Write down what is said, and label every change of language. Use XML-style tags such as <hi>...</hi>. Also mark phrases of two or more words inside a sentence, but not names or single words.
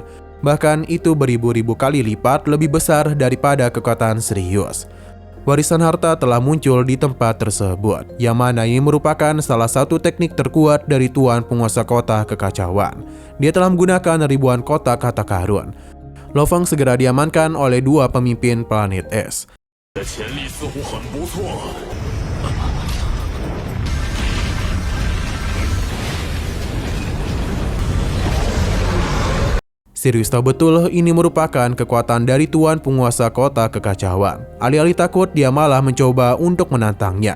<id>Bahkan itu beribu-ribu kali lipat lebih besar daripada kekuatan Sirius. Warisan harta telah muncul di tempat tersebut, yang mana ini merupakan salah satu teknik terkuat dari Tuan Penguasa Kota Kekacauan. Dia telah menggunakan ribuan kotak harta karun. Lo Fang segera diamankan oleh dua pemimpin planet es.</id> <zh>的潜力似乎很不错。</zh> <id>Sirius tahu betul ini merupakan kekuatan dari Tuan Penguasa Kota Kekacauan. Alih-alih takut, dia malah mencoba untuk menantangnya.</id>